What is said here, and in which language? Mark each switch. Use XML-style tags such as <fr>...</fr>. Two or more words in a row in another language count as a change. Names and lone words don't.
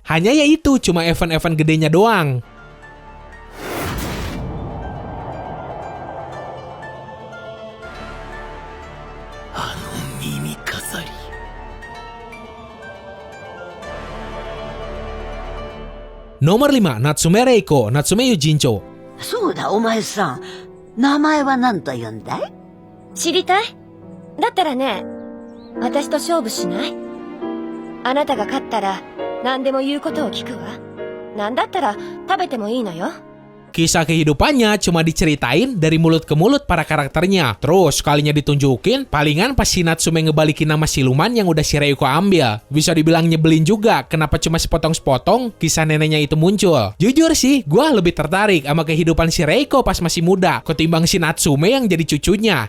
<id>Hanya ya itu, cuma event-event gedenya doang. Nomor 5, Natsume Reiko, Natsume Yujincho.</id> <ja>そうだ、お前さん。名前は何と言うんだい？知りたい？だったらね、私と勝負しない？あなたが勝ったら何でも言うことを聞くわ。なんだったら食べてもいいのよ。</ja> <id>Kisah kehidupannya cuma diceritain dari mulut ke mulut para karakternya. Terus sekalinya ditunjukin, palingan pas si Natsume ngebalikin nama siluman yang udah si Reiko ambil. Bisa dibilang nyebelin juga kenapa cuma sepotong-sepotong kisah neneknya itu muncul. Jujur sih, gua lebih tertarik sama kehidupan si Reiko pas masih muda ketimbang si Natsume yang jadi cucunya.</id>